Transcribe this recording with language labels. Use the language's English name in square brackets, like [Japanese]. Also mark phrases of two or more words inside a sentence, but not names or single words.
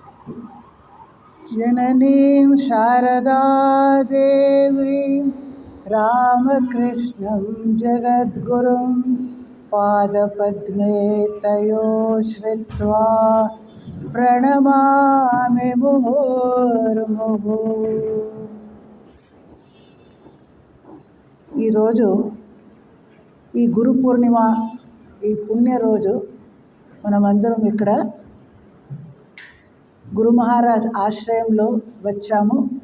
[Sanskrit] जननीं शारदादेवीं रामकृष्णं जगद्गुरुं पादपद्मे तयो श्रित्वा प्रणमामि मुहुर्मुहुः. [Telugu] ఈరోజు ఈ గురు పూర్ణిమ, ఈ పుణ్యరోజు మనమందరం ఇక్కడ గురు మహారాజ్ ఆశ్రయంలో వచ్చాము.